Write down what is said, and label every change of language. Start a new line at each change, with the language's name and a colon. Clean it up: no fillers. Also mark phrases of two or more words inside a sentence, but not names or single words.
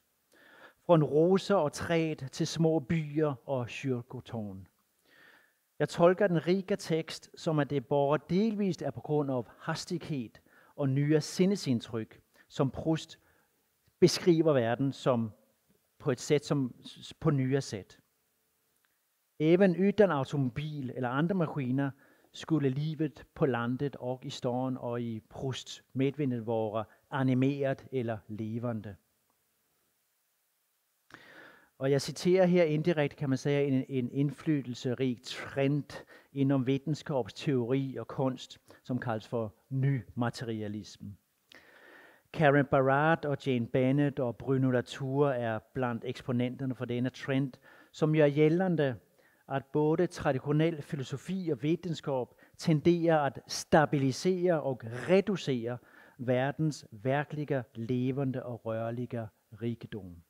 Danish: Fra roser og træet til små byer og kyrkotårn. Jeg tolker den rige tekst som, at det bare delvist er på grund af hastighed og nye sinnesindtryk, som Proust beskriver verden som på et sätt som
Swedish: på nya sätt. Även utan automobil eller andra maskiner skulle livet på landet och i stan och i Prousts medvinden vara animeret eller levande.
Danish: Og jeg citerer her indirekte, kan man sige, en indflydelserig trend inden videnskabsteori og kunst, som kaldes for ny materialisme. Karen Barad og Jane Bennett og Bruno Latour er blandt eksponenterne for denne trend, som gør gældende, at både traditionel filosofi og videnskab tenderer at stabilisere og reducere verdens virkelige, levende og rørlige rigdom.